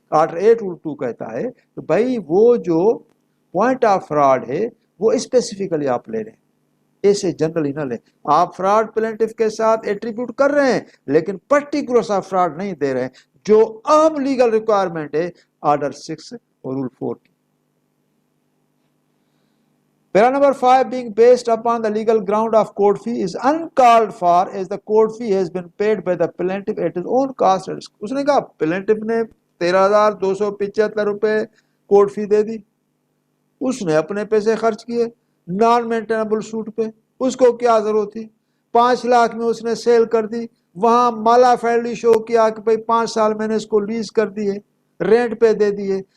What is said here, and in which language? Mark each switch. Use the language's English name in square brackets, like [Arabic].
[Hindi] Order 8 rule 2 कहता है तो भाई वो जो पॉइंट ऑफ फ्रॉड है वो स्पेसिफिकली आप ले रहे हैं, ऐसे जनरली ना ले। आप फ्रॉड प्लेंटिफ के साथ एट्रीब्यूट कर रहे हैं लेकिन पर्टिकुलर सा फ्रॉड नहीं दे रहे हैं, जो आम लीगल रिक्वायरमेंट है आर्डर 6 और रूल 4 की। [English] Para number 5 being based upon the legal ground of court fee is uncalled for as the court fee has been paid by the plaintiff at his own cost and risk। [Hindi] उसने कहा plaintiff ने 13,275 रुपए court fee दे दी, उसने अपने पैसे खर्च किए non maintainable suit पे, उसको क्या जरूरत थी? 5 लाख में उसने सेल कर दी, वहां माला फैली शो किया कि भाई 5 साल मैंने इसको लीज कर दिए, रेंट पे दे दिए।